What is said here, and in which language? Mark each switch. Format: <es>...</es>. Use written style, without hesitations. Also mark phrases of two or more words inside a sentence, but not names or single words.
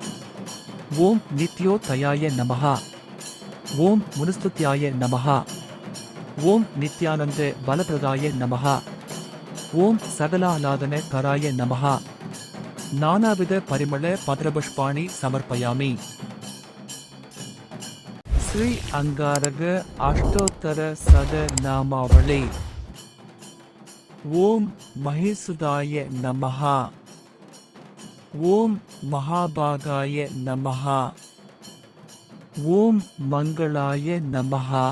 <sa>ओं नित्योदयाय नमः ओं मुनुस्तुत्याय नमः. ओं नित्यानन्द फलप्रदाय नमः ओं सकलाह्लादन कराय नमः. नानाविध परिमल पत्रपुष्पाणि समर्पयामि. श्री अङ्गारक अष्टोत्तर शत नामावलिः. ओं महीसुताय नमः. ओं महाभागाय नमः. ओं मङ्गलाय नमः.</sa>